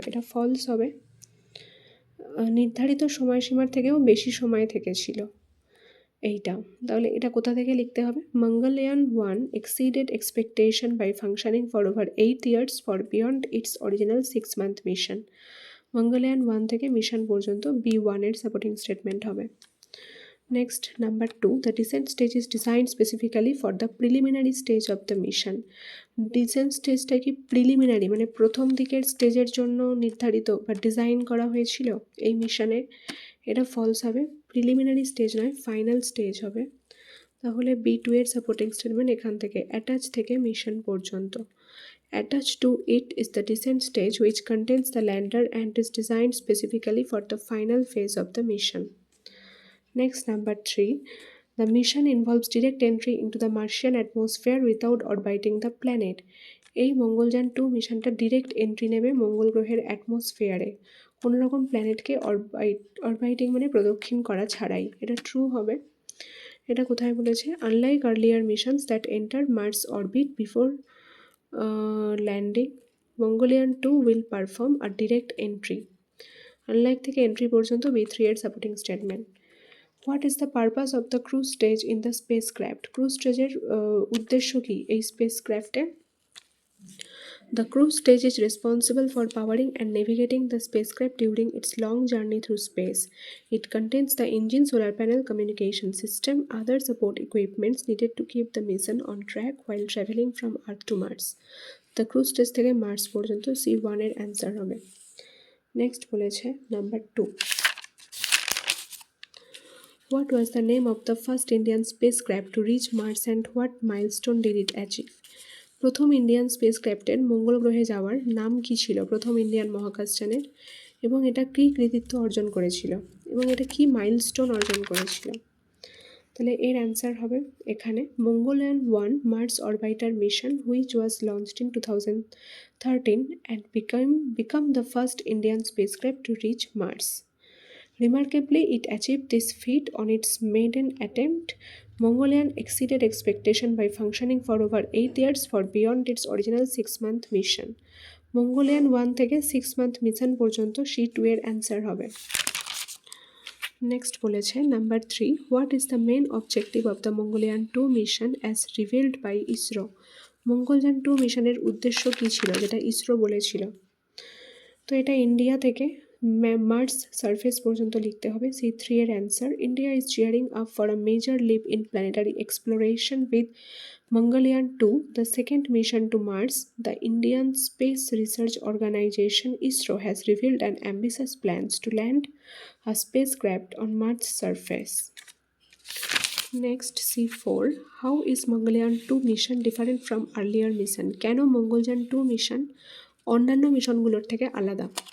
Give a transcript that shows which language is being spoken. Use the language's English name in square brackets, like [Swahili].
[Bangla] এটা ফলস হবে, নির্ধারিত সময়সীমার থেকেও বেশি সময় থেকেছিল এইটা। তাহলে এটা কোথা থেকে লিখতে হবে? [English] Mangalyaan 1 exceeded expectation by functioning for over 8 years for beyond its original 6-month mission. [Bangla] মঙ্গলয়ান 1 থেকে মিশন পর্যন্ত B1 এর সাপোর্টিং স্টেটমেন্ট হবে। [English] Next, number 2, the descent stage is designed specifically for the preliminary stage of the mission. [Bangla] Dissent স্টেজটা কি preliminary মানে প্রথম দিকের স্টেজের জন্য নির্ধারিত বা ডিজাইন করা হয়েছিল এই মিশনে? এটা ফলস হবে, প্রিলিমিনারি স্টেজ নয়, ফাইনাল স্টেজ হবে। তাহলে B2 এর সাপোর্টিং স্টেটমেন্ট এখান থেকে অ্যাটাচ থেকে মিশন পর্যন্ত। [English] Attached to it is the descent stage which contains the lander and is designed specifically for the final phase of the mission. Next, number 3, the mission involves direct entry into the Martian atmosphere without orbiting the planet. [Bangla] এই মঙ্গলযান 2 মিশনটা direct entry নেবে মঙ্গল গ্রহের অ্যাটমসফিয়ারে, কোনো রকম প্ল্যানেটকে অরবাইটিং মানে প্রদক্ষিণ করা ছাড়াই। এটা ট্রু হবে। এটা কোথায় বলেছে? [English] Unlike earlier missions that enter Mars orbit before landing, Mangalyaan 2 will perform a direct entry. [Bangla] Unlike থেকে এন্ট্রি পর্যন্ত B3 এর supporting statement. [English] What is the purpose of the cruise stage in the spacecraft? [Bangla] Cruise স্টেজের উদ্দেশ্য কী এই space ক্রাফটে? [English] The cruise stage is responsible for powering and navigating the spacecraft during its long journey through space. It contains the engine, solar panel, communication system, other support equipments needed to keep the mission on track while traveling from Earth to Mars. The cruise stage [Bangla] থেকে Mars পর্যন্ত C1 এর answer হবে। Next বলেছে number 2, [English] what was the name of the first Indian spacecraft to reach Mars and what milestone did it achieve? [Bangla] প্রথম Indian space ক্রাফটের মঙ্গল গ্রহে যাওয়ার নাম কি ছিল প্রথম ইন্ডিয়ান মহাকাশযানের, এবং এটা কী কৃতিত্ব অর্জন করেছিল, এবং এটা কি মাইলস্টোন অর্জন করেছিল? তাহলে এর অ্যান্সার হবে এখানে [English] Mangalyaan 1 Mars orbiter mission which was launched in 2013 and become the first Indian spacecraft to reach Mars. Remarkably, it achieved this feat on its maiden attempt. Mongolian exceeded expectation by functioning for over 8 years for beyond its original 6-month mission. [Bangla] Mongolian 1 থেকে 6-month mission পর্যন্ত C2 এর answer হবে। Next বলেছে number 3, [English] What is the main objective of the Mangalyaan 2 mission as revealed by ISRO? [Bangla] Mangalyaan 2 মিশনের উদ্দেশ্য কী ছিল যেটা ইসরো বলেছিল? তো এটা ইন্ডিয়া থেকে মার্স সারফেস পর্যন্ত লিখতে হবে। C3 এর answer, [English] India is cheering up for a major leap in planetary exploration with Mangalyaan 2, the second mission to Mars. The Indian Space Research Organization ISRO has revealed an ambitious plans to land a spacecraft on Mars surface. Next, C4, how is Mangalyaan 2 mission different from earlier mission? [Bangla] কেন Mangalyaan 2 mission অন্যান্য মিশনগুলোর থেকে আলাদা?